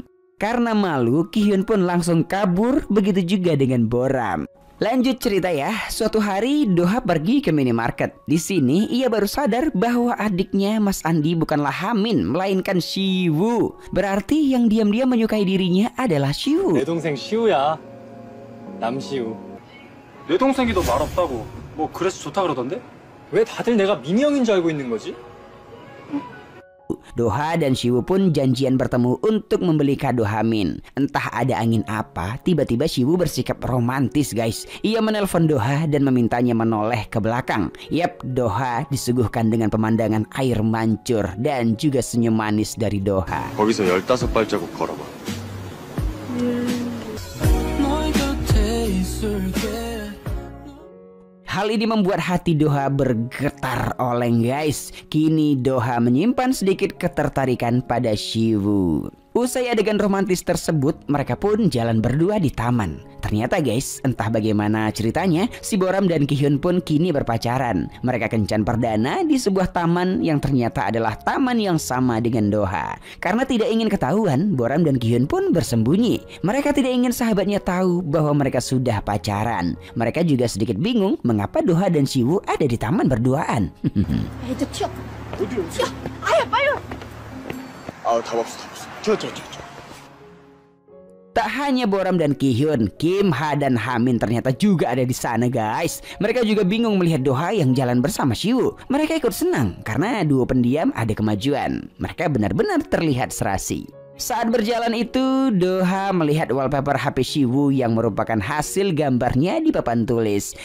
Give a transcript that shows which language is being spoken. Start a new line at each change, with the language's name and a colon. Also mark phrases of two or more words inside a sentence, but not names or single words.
Indonesian: Karena malu, Ki-hyun pun langsung kabur, begitu juga dengan Boram. Lanjut cerita ya, suatu hari Doha pergi ke minimarket. Di sini ia baru sadar bahwa adiknya Mas Andi bukanlah Hamin, melainkan Siwoo. Berarti yang diam-diam menyukai dirinya adalah Siwoo.
Korean: 내 동생 시우야. 남시우. 내 동생이 더 말없다고. 뭐 그래서 좋다 그러던데? 왜 다들 내가 민희 형인 줄 알고 있는 거지?
Indonesian: Doha dan Siwoo pun janjian bertemu untuk membeli kado Hamin. Entah ada angin apa, tiba-tiba Siwoo bersikap romantis guys. Ia menelpon Doha dan memintanya menoleh ke belakang. Yap, Doha disuguhkan dengan pemandangan air mancur dan juga senyum manis dari Doha.
Korean: 거기서 15발자국 걸어봐.
Indonesian: Hal ini membuat hati Doha bergetar oleng guys. Kini Doha menyimpan sedikit ketertarikan pada Siwoo. Usai adegan romantis tersebut, mereka pun jalan berdua di taman. Ternyata guys, entah bagaimana ceritanya, si Boram dan Ki-hyun pun kini berpacaran. Mereka kencan perdana di sebuah taman yang ternyata adalah taman yang sama dengan Doha. Karena tidak ingin ketahuan, Boram dan Ki-hyun pun bersembunyi. Mereka tidak ingin sahabatnya tahu bahwa mereka sudah pacaran. Mereka juga sedikit bingung mengapa Doha dan Siwoo ada di taman berduaan.
Korean: 애들 튀어. 튀어. 아야 빨리. 아우 답 없어. 튀어.
Indonesian: Tak hanya Boram dan Ki-hyun, Kim Ha dan Hamin ternyata juga ada di sana guys. Mereka juga bingung melihat Doha yang jalan bersama Siwoo. Mereka ikut senang karena duo pendiam ada kemajuan. Mereka benar-benar terlihat serasi. Saat berjalan itu, Doha melihat wallpaper HP Siwoo yang merupakan hasil gambarnya di papan tulis.